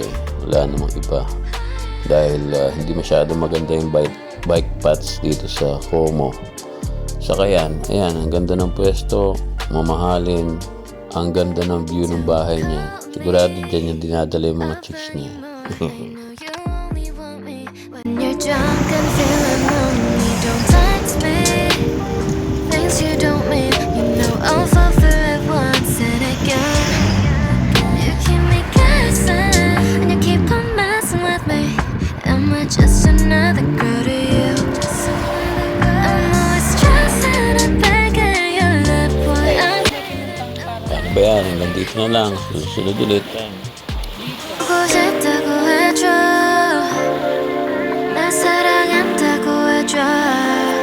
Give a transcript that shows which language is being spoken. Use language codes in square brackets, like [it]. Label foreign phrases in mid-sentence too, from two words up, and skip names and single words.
[tl] Wala namang iba. Dahil hindi masyado maganda yung [en] bike paths [tl] dito sa Como. Saka yan, ayan, ang ganda ng pwesto, mamahalin, ang ganda ng view ng bahay niya. Sigurado dyan yung dinadala yung mga chicks niya. [en] When you're drunk and feeling lonely, don't text me things you don't mean. You know I'll fall for it once and again. You keep me guessing and you keep on messing with me. Am I just another girl to you? I'm always stressing and begging your lip boy. [tl] Paano ba yan? Hanggang dito na lang. Susunod ulit. [ko] 보고 싶다고 해줘 날 사랑한다고 해줘